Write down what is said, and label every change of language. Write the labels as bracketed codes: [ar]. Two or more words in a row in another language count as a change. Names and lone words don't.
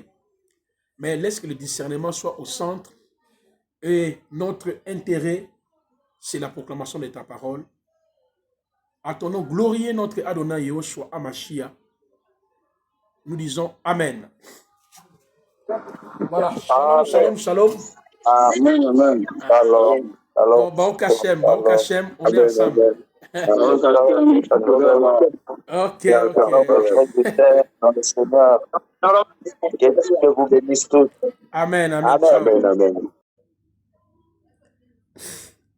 [fr] Mais laisse que le discernement soit au centre. Et notre intérêt, c'est la proclamation de ta parole. À ton nom, glorieux notre Adonai Yehoshua Amashia. Nous disons Amen. Voilà. [he] שלום, שלום, שלום. [fr] Amen, amen. Shalom. Bon, [he] ברוך השם, ברוך השם, [fr] on est ensemble. Ok, ok. Dans le Seigneur. Que Dieu vous bénisse tous. Amen, amen. Amen, Ciao. amen, amen.